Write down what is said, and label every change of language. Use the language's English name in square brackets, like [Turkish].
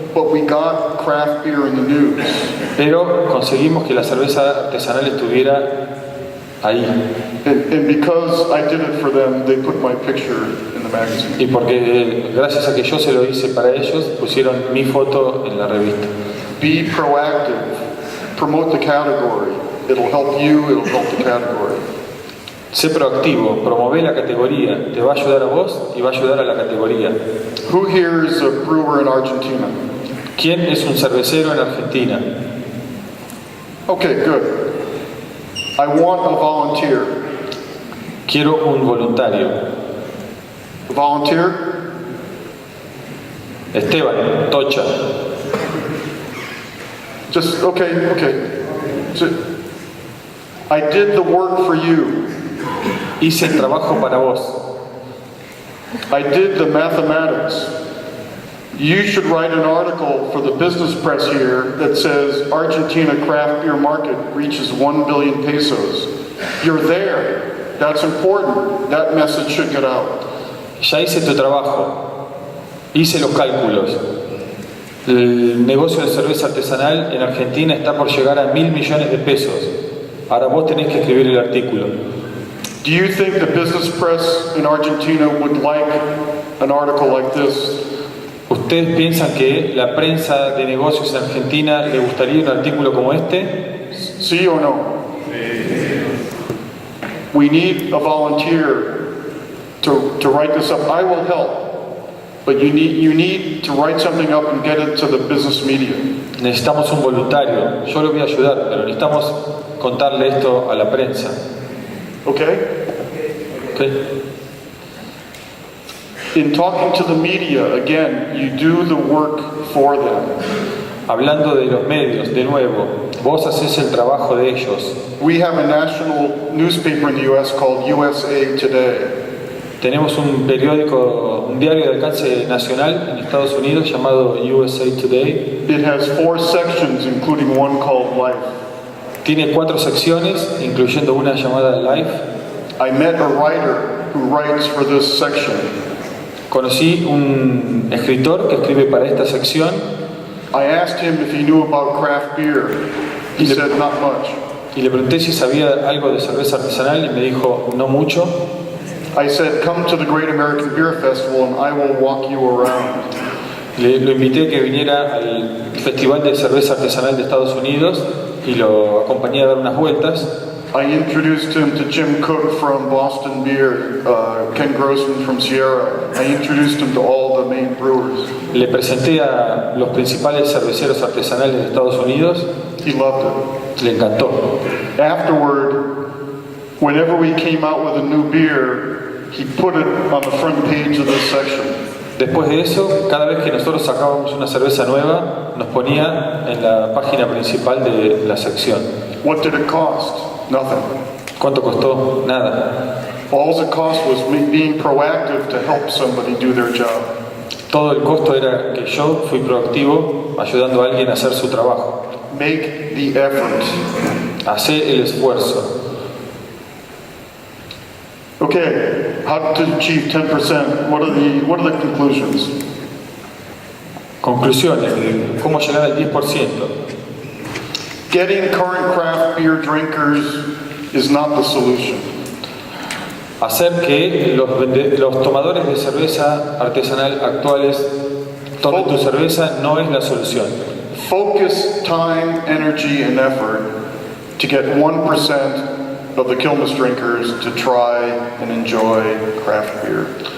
[English] But we got craft beer in the news. [Spanish] pero conseguimos que la cerveza artesanal estuviera ahí. [English] And because I did it for them, they put my picture in the magazine. [Spanish] Y porque gracias a que yo se lo hice para ellos, pusieron mi foto en la revista. [English] Be proactive. Promote the category. It'll help you, it'll help the category. [Spanish] Sé proactivo, promueve la categoría, te va a ayudar a vos y va a ayudar a la categoría. [English] Who here is a brewer in Argentina? [Spanish] ¿Quién es un cervecero en Argentina? [English] Okay, good. I want a volunteer. [Spanish] Quiero un voluntario. [English] A volunteer? Esteban, Tocha. Just, okay. So, I did the work for you. [Spanish] Hice el trabajo para vos. [English] I did the mathematics. You should write an article for the business press here that says Argentina craft beer market reaches 1 billion pesos. You're there. That's important. That message should get out. [Spanish] Ya hice tu trabajo. Hice los cálculos. El negocio de cerveza artesanal en Argentina está por llegar a 1.000 millones de pesos. Ahora vos tenés que escribir el artículo. [English] Do you think the business press in Argentina would like an article like this? [Spanish] ¿Ustedes piensan que la prensa de negocios en Argentina le gustaría un artículo como este? Sí [English] or no? We need a volunteer to write this up. I will help. But you need to write something up and get it to the business media. [Spanish] Necesitamos un voluntario. Yo lo voy a ayudar, pero necesitamos contarle esto a la prensa. [English] Okay? [Spanish] ¿Okay? [English] In talking to the media, again, you do the work for them. [Spanish] Hablando de los medios, de nuevo, vos haces el trabajo de ellos. [English] We have a national newspaper in the U.S. called USA Today. [Spanish] Tenemos un periódico, un diario de alcance nacional en Estados Unidos llamado USA Today. [English] It has 4 sections, including one called Life. [Spanish] Tiene 4 secciones, incluyendo una llamada Life. [English] I met a writer who writes for this section. [Spanish] Conocí un escritor que escribe para esta sección. [English] I asked him if he knew about craft beer. He said not much. [Spanish] Y le pregunté si sabía algo de cerveza artesanal y me dijo no mucho. [English] I said, come to the Great American Beer Festival and I will walk you around. [Spanish] Lo invité a que viniera al Festival de Cerveza Artesanal de Estados Unidos y lo acompañé a dar unas vueltas. [English] I introduced him to Jim Cook from Boston Beer, Ken Grossman from Sierra. I introduced him to all the main brewers. [Spanish] Le presenté a los principales cerveceros artesanales de Estados Unidos. [English] He loved it. [Spanish] Le encantó. [English] Afterward, whenever we came out with a new beer, he put it on the front page of this section. [Spanish] Después de eso, cada vez que nosotros sacábamos una cerveza nueva, nos ponía en la página principal de la sección. [English] What did it cost? Nothing. [Spanish] ¿Cuánto costó? Nada. [English] All it cost was me being proactive to help somebody do their job. [Spanish] Todo el costo era que yo fui proactivo ayudando a alguien a hacer su trabajo. [English] Make the effort. [Spanish] Hacé el esfuerzo. [English] Okay, how to achieve 10%? What are the conclusions? [Spanish] Conclusiones de cómo llegar al 10%. [English] Getting current craft beer drinkers is not the solution. [Spanish] Hacer que los tomadores de cerveza artesanal actuales tomen tu cerveza no es la solución. [English] Focus time, energy, and effort to get 1% of the Quilmes drinkers to try and enjoy craft beer.